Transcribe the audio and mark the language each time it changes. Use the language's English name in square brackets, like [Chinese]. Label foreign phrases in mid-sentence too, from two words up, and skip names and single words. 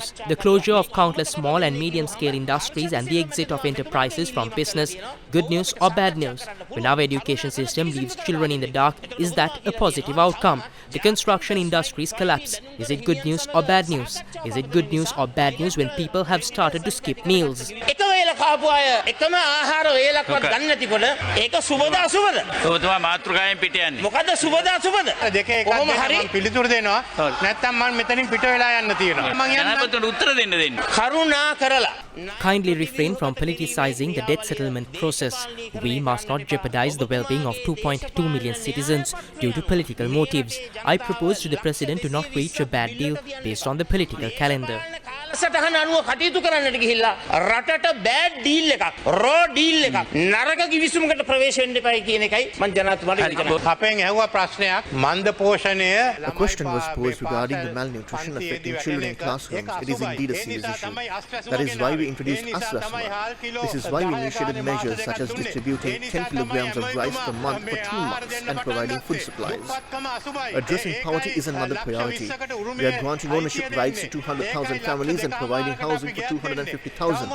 [English] The closure of countless small and medium-scale industries and the exit of enterprises from business, good news or bad news? When our education system leaves children in the dark, is that a positive outcome? The construction industries collapse. Is it good news or bad news? Is it good news or bad news when people have started to skip meals? [Sinhala] එක වේල කාපු අය එකම ආහාර වේලක්වත් ගන්න නැතිකොට ඒක සුබද අසුබද? ඔබතුමා මාතෘකාවෙන් පිට යන්නේ. මොකද සුබද අසුබද? දෙක එකක් මම පිළිතුරු දෙනවා. නැත්තම් මම මෙතනින් පිට වෙලා යන්න තියෙනවා. මම ජනාධිපතිතුමට උත්තර දෙන්න. කරුණා කරලා [English] Kindly refrain from politicizing the debt settlement process. We must not jeopardize the well-being of 2.2 million citizens due to political motives. I propose to the president to not reach a bad deal based on the political calendar. [Sinhala] සටහන අනුව කටයුතු කරන්නට ගිහිල්ලා රටට [English] bad deal [Sinhala] එකක් [English] raw deal [Sinhala] එකක් නරක කිවිසුමකට ප්‍රවේශ වෙන්න එපයි කියන එකයි මම ජනාධිපතිතුමාට ඉල්ලනවා. අපෙන් ඇහුවා ප්‍රශ්නයක් මන්ද පෝෂණය. [English] A question was posed regarding the malnutrition affecting children in classrooms. It is indeed a serious issue. That is why we introduced Asrasma. This is why we initiated measures such as distributing 10 kilograms of rice per month for 2 months and providing food supplies. Addressing poverty is another priority. We are granting ownership rights to 200,000 families and providing housing for 250,000.